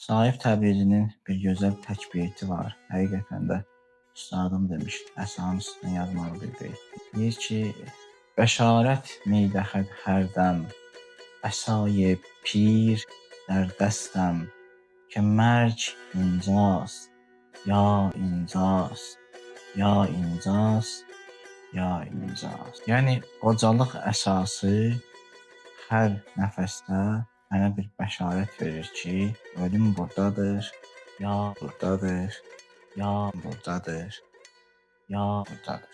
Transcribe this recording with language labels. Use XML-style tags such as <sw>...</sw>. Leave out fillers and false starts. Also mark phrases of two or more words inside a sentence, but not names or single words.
<az>Saif Təbrizinin bir gözəl tək beyti var. Həqiqətən də üstadım demiş, əsanın üstünə yazmalı bir beyt. Deyir ki,</az> <fa>بشارت می‌دهد هردم، عصای پیر در دستم که مرگ اینجاست یا اینجاست یا اینجاست یا اینجاس.</fa> <az>Yəni qocalıq əsası hər nəfəsdə mənə bir bəşarət verir ki, ölüm burdadır, ya burdadır, ya burdadır, ya burdadır.</az>